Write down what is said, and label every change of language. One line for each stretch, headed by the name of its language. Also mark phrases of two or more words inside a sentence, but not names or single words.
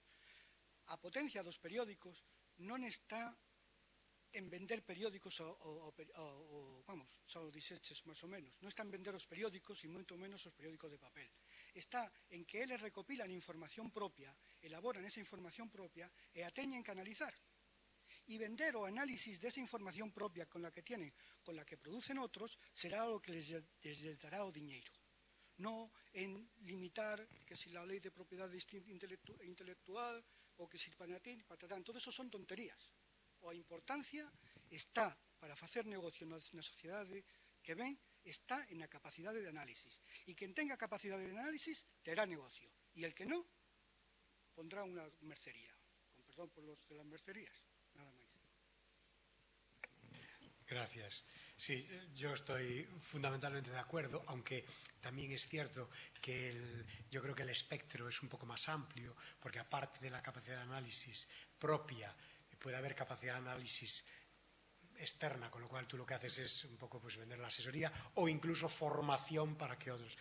Galician: A potencia dos periódicos non está en vender periódicos xa o dixeches máis ou menos, non está en vender os periódicos e moito menos os periódicos de papel. Está en que eles recopilan información propia, elaboran esa información propia e a teñen que analizar.
Spanish: Y vender o análisis de esa información propia con la que tienen, con la que producen otros, será lo que les dará
Galician: o diñeiro.
Spanish: No en limitar que si la ley de propiedad intelectual o que si patatán, todo eso son tonterías.
Galician: A importancia está para facer negocio na sociedade que ven, está en a capacidade de análisis. E quen tenga capacidade de análisis terá negocio. E el que non, pondrá unha mercería.
Spanish: Con perdón por los de las mercerías.
Galician: Nada máis.
Spanish: Gracias. Sí, yo estoy fundamentalmente de acuerdo, aunque también es cierto que yo creo que el espectro es un poco más amplio, porque aparte de la capacidad de análisis propia, puede haber capacidad de análisis externa, con lo cual tú lo que haces es un poco pues vender la asesoría o incluso formación para que otros.